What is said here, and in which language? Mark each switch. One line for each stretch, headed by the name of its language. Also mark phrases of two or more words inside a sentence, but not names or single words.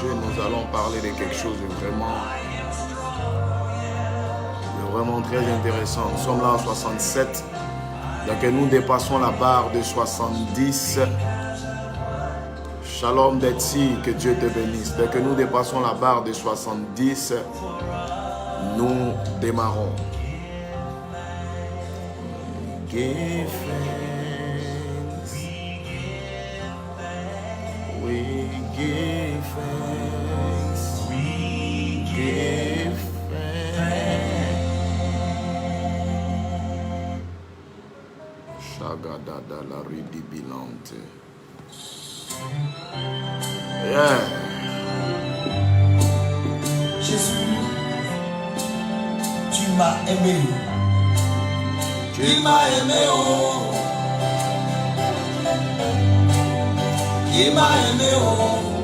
French: Nous allons parler de quelque chose de vraiment très intéressant. Nous sommes là en 67. Dès que nous dépassons la barre de 70. Shalom Betsy, que Dieu te bénisse. Dès que nous dépassons la barre de 70, nous démarrons.
English: Give thanks. We give thanks. We give thanks. Shagadada la ridibilante. Yeah.
French: Jésus, tu m'as aimé. Il m'a aimé, oh. Il m'a aimé, oh.